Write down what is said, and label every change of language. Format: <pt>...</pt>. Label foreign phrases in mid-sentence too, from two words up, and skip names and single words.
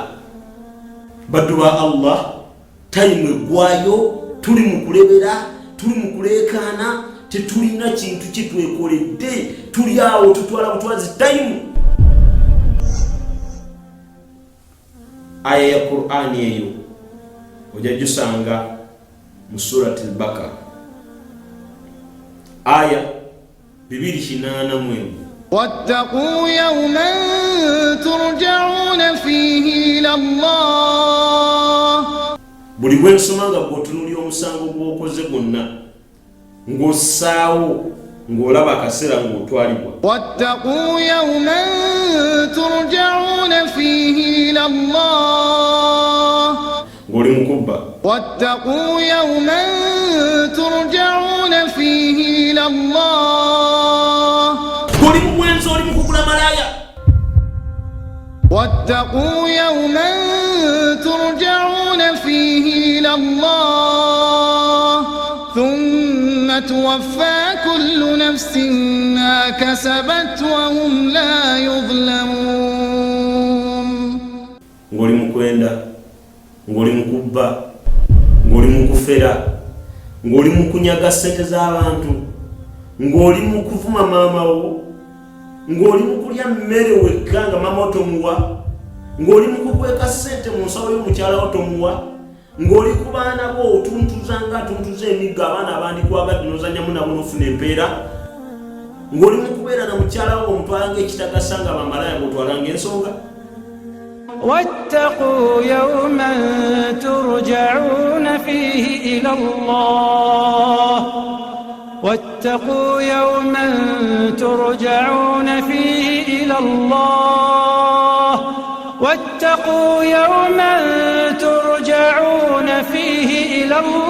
<lg>Baddu ba Allah, tayimu egwayo, tuli mu kulebera, tuli mu kuleekaana, tetulina kintu kye twekoledde, tuli awo tutwala butwazi tayimu. Aya ya Qur'ani eyo ojja gisanga mu surati al-Baqara aya 281.</lg> <ar>واتقوا يوما ترجعون فيه إلى الله.</ar> <lg>Buli bwe nsoma nga bw'otunuulira omusango gw'okoze gwonna ng'ossaawo ng'olaba akaseera ng'otwalibwa.</lg> <ar>واتقوا يوما ترجعون فيه إلى الله.</ar> <lg>ng'oli mu kubba.</lg> <ar>واتقوا يوما ترجعون فيه إلى الله.</ar> <lg>ng'oli mu bwenzi, oli mu kugula malaaya.</lg> <ar>واتقوا يوما ترجعون فيه إلى الله ثم توفى كل نفس ما كسبت وهم لا يظلمون.</ar> <lg>ng'oli mu kwenda, ng'oli mu kubba, ng'oli mu kufera, ng'oli mu kunyaga ssente z'abantu, ng'oli mu kuvuma maama wo, ng'oli mu kulya mmere wekka nga maama otomuwa, ng'oli mu kukweka ssente mu nsawo y'omukyala otomuwa, ng'oli ku baana bo otuntuza nga atuntuza emigga abaana abandikwagadde n'ozannyamu nabo n'ofuna empeera, ng'oli mu kubeera na mukyala wo omutwalanga ekitagasa nga bamalaya bw'otwalanga ensonga.</lg> <ar>واتقوا يوما ترجعون فيه إلى الله واتقوا يوما ترجعون فيه إلى الله واتقوا يوما ترجعون فيه إلى</ar>